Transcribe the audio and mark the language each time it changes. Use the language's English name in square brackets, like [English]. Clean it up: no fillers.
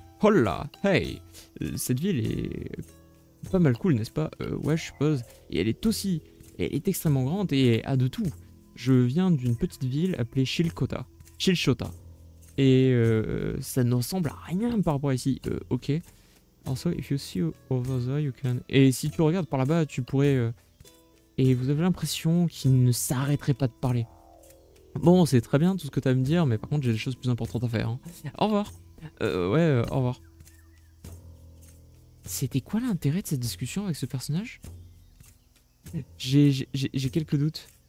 [French] Hola, hey. Cette ville est pas mal cool, n'est-ce pas? Ouais, je suppose. Et elle est extrêmement grande et a de tout. Je viens d'une petite ville appelée Chilchota. Et ça ne ressemble à rien par rapport à ici. Ok. [English] Also, if you see over there, you can... [French] Et si tu regardes par là-bas, tu pourrais... Et vous avez l'impression qu'il ne s'arrêterait pas de parler. Bon, c'est très bien tout ce que tu as à me dire, mais par contre, j'ai des choses plus importantes à faire. Hein. Au revoir. Au revoir. C'était quoi l'intérêt de cette discussion avec ce personnage? J'ai quelques doutes.